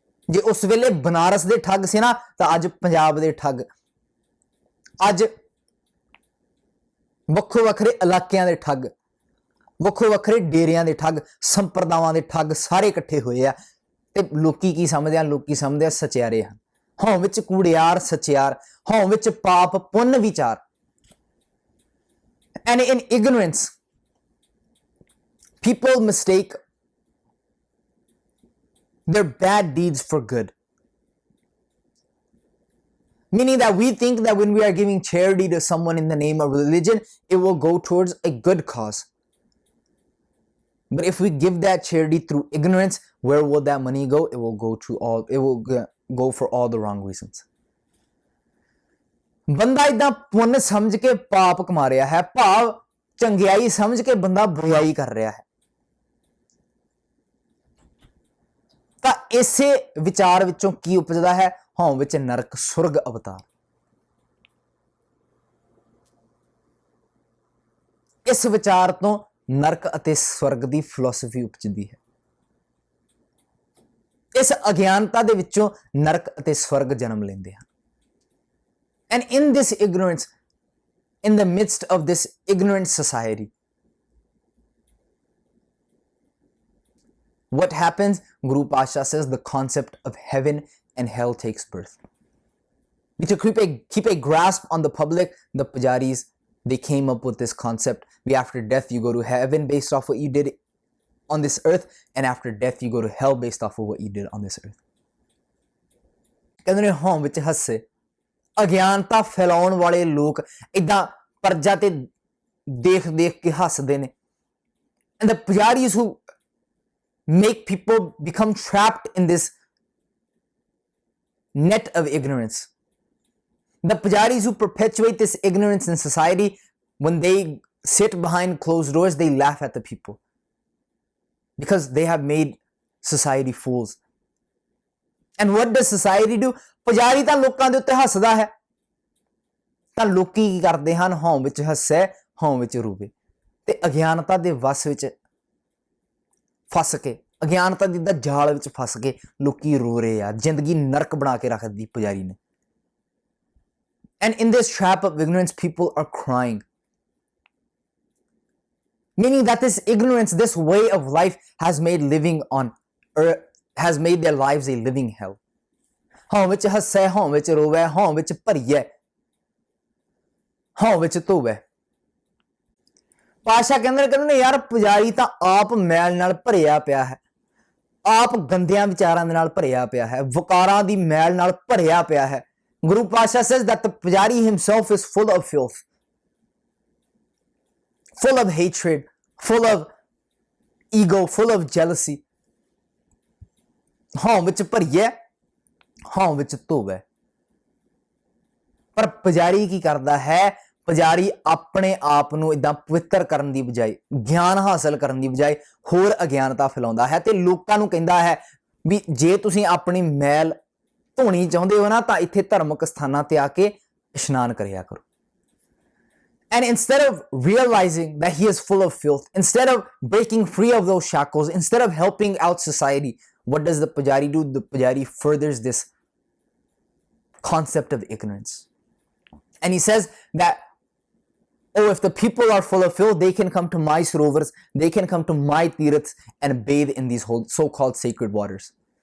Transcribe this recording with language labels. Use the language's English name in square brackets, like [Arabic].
[Punjabi] ਜੇ ਉਸ ਵੇਲੇ ਬਨਾਰਸ ਦੇ ਠੱਗ ਸੀ ਨਾ ਤਾਂ ਅੱਜ ਪੰਜਾਬ ਦੇ ਠੱਗ, ਅੱਜ ਵੱਖੋ ਵੱਖਰੇ ਇਲਾਕਿਆਂ ਦੇ ਠੱਗ, ਵੱਖੋ ਵੱਖਰੇ ਡੇਰਿਆਂ ਦੇ ਠੱਗ, ਸੰਪਰਦਾਵਾਂ ਦੇ ਠੱਗ ਸਾਰੇ ਇਕੱਠੇ ਹੋਏ ਆ। ਤੇ ਲੋਕੀ ਕੀ ਸਮਝਦੇ ਆ? ਲੋਕੀ ਸਮਝਦੇ ਆ ਸਚਿਆਰੇ ਹਨ। ਹੌਂ ਵਿੱਚ ਕੂੜਿਆਰ ਸਚਿਆਰ, ਹੌਂ ਵਿੱਚ ਪਾਪ ਪੁੰਨ ਵਿਚਾਰ। [English] And in ignorance, people mistake their bad deeds for good. Meaning that we think that when we are giving charity to someone in the name of religion, it will go towards a good cause. But if we give that charity through ignorance, where will that money go? It will go for all the wrong reasons. [Punjabi] ਬੰਦਾ ਇਦਾਂ ਪੁੰਨ ਸਮਝ ਕੇ ਪਾਪ ਕਮਾ ਰਿਹਾ ਹੈ, ਭਾਵ ਚੰਗਿਆਈ ਸਮਝ ਕੇ ਬੰਦਾ ਬੁਰਾਈ ਕਰ ਰਿਹਾ ਹੈ। ਤਾਂ ਇਸੇ ਵਿਚਾਰ ਵਿੱਚੋਂ ਕੀ ਉਪਜਦਾ ਹੈ? ਹਉ ਵਿੱਚ ਨਰਕ ਸੁਰਗ ਅਵਤਾਰ। ਇਸ ਵਿਚਾਰ ਤੋਂ ਨਰਕ ਅਤੇ ਸਵਰਗ ਦੀ ਫਿਲਾਸਫੀ ਉਪਜਦੀ ਹੈ। ਇਸ ਅਗਿਆਨਤਾ ਦੇ ਵਿੱਚੋਂ ਨਰਕ ਅਤੇ ਸਵਰਗ ਜਨਮ ਲੈਂਦੇ ਹਨ। [English] And in this ignorance, in the midst of this ignorant society, what happens? Guru Pasha says the concept of heaven and hell takes birth. To keep a grasp on the public, the pujaris, they came up with this concept. After death you go to heaven based off what you did on this earth, and after death you go to hell based off of what you did on this earth. [Punjabi] ਕਹਿੰਦੇ ਨੇ ਹਉ ਵਿੱਚ ਹੱਸੇ। ਅਗਿਆਨਤਾ ਫੈਲਾਉਣ ਵਾਲੇ ਲੋਕ ਇਦਾਂ ਪਰਜਾ ਤੇ ਦੇਖ ਦੇਖ ਕੇ ਹੱਸਦੇ ਨੇ। [English] And the pujaris who make people become trapped in this net of ignorance, the pujaris who perpetuate this ignorance in society, when they sit behind closed doors, they laugh at the people because they have made society fools. And what does society do? [Punjabi] ਪੁਜਾਰੀ ਤਾਂ ਲੋਕਾਂ ਦੇ ਉੱਤੇ ਹੱਸਦਾ ਹੈ, ਤਾਂ ਲੋਕੀ ਕੀ ਕਰਦੇ ਹਨ? ਹਉ ਵਿੱਚ ਹੱਸੇ, ਹਉ ਵਿੱਚ ਰੋਵੇ। ਤੇ ਅਗਿਆਨਤਾ ਦੇ ਵਸ ਵਿੱਚ ਫਸ ਕੇ, ਅਗਿਆਨਤਾ ਦੀ ਜਾਲ ਵਿੱਚ ਫਸ ਕੇ ਲੋਕੀ ਰੋ ਰਹੇ ਆ। ਜ਼ਿੰਦਗੀ ਨਰਕ ਬਣਾ ਕੇ ਰੱਖ ਦਿੱਤੀ ਪੁਜਾਰੀ ਨੇ। [English] And in this trap of ignorance, people are crying. Meaning that this ignorance, this way of life has made living on earth, has made their lives a living hell. [Punjabi] ਹਉ ਵਿੱਚ ਹੱਸੇ, ਹਉ ਵਿੱਚ ਰੋਵੇ, ਹਉ ਵਿੱਚ ਭਰੀਏ, ਹਉ ਵਿੱਚ ਧੋਵੇ। ਪਾਸ਼ਾ ਕਹਿੰਦੇ ਨੇ ਯਾਰ ਪੁਜਾਰੀ ਤਾਂ ਆਪ ਮੈਲ ਨਾਲ ਭਰਿਆ ਪਿਆ ਹੈ, ਆਪ ਗੰਦਿਆਂ ਵਿਚਾਰਾਂ ਦੇ ਨਾਲ ਭਰਿਆ ਪਿਆ ਹੈ, ਵਕਾਰਾਂ ਦੀ ਮੈਲ ਨਾਲ ਭਰਿਆ ਪਿਆ ਹੈ। [English] Guru Pasha says that the pujari himself is full of filth, full of hatred, full of ego, full of jealousy. [Punjabi] ਹਉ ਵਿੱਚ ਭਰੀਏ, ਹਉ ਵਿੱਚ ਧੋਵੇ। ਪਰ ਪੁਜਾਰੀ ਕੀ ਕਰਦਾ ਹੈ? ਪੁਜਾਰੀ ਆਪਣੇ ਆਪ ਨੂੰ ਇਦਾਂ ਪਵਿੱਤਰ ਕਰਨ ਦੀ ਬਜਾਏ, ਗਿਆਨ ਹਾਸਲ ਕਰਨ ਦੀ ਬਜਾਏ ਹੋਰ ਅਗਿਆਨਤਾ ਫੈਲਾਉਂਦਾ ਹੈ ਤੇ ਲੋਕਾਂ ਨੂੰ ਕਹਿੰਦਾ ਹੈ ਵੀ ਜੇ ਤੁਸੀਂ ਆਪਣੀ ਮੈਲ ਧੋਣੀ ਚਾਹੁੰਦੇ ਹੋ ਨਾ ਤਾਂ ਇੱਥੇ ਧਾਰਮਿਕ ਸਥਾਨਾਂ ਤੇ ਆ ਕੇ ਇਸ਼ਨਾਨ ਕਰਿਆ ਕਰੋ। [English] And instead of realizing that he is full of filth, instead of breaking free of those shackles, instead of helping out society, what does the pujari do? The pujari furthers this concept of ignorance. And he says that, oh, if the people are full of filth, they can come to my sarovars, they can come to my tirths and bathe in these so-called sacred waters.